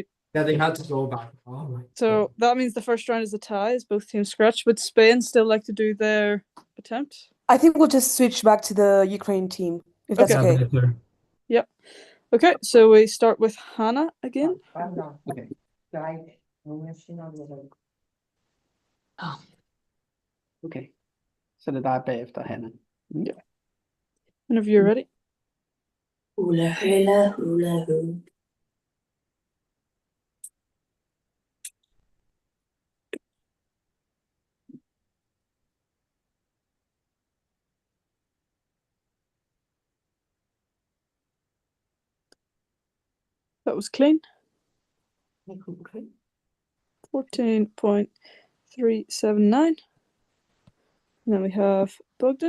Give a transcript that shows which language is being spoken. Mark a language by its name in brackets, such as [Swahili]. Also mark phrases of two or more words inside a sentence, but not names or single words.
[English] Yeah, they had to go back. Oh my So that means the first round is a tie, as both teams scratch. Would Spain still like to do their attempt? I think we'll just switch back to the Ukraine team, if that's Okay. okay. better. Yep. Okay, so we start with Hannah again. Okay. Okay. [Danish] Så det er dig bagefter, Hanne. Ja. [English] Whenever you're ready. Hula hula hula hoo. That was clean. 14.379. And then we have Bogdan.